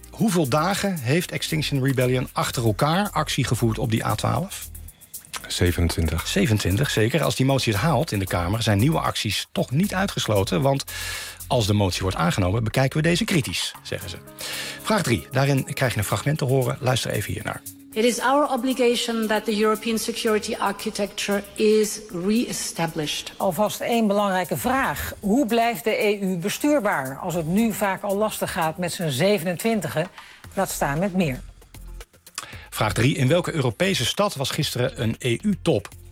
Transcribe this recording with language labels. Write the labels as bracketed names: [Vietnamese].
[Dutch] Hoeveel dagen heeft Extinction Rebellion achter elkaar actie gevoerd op die A12? 27. 27, zeker. Als die motie het haalt in de Kamer, zijn nieuwe acties toch niet uitgesloten. Want als de motie wordt aangenomen, bekijken we deze kritisch, zeggen ze. Vraag 3. Daarin krijg je een fragment te horen. Luister even hiernaar. [English] It is our obligation that the European security architecture is re-established. [Dutch] Alvast 1 belangrijke vraag. Hoe blijft de EU bestuurbaar als het nu vaak al lastig gaat met zijn 27e? Laat staan met meer. Vraag 3. In welke Europese stad was gisteren een EU-top?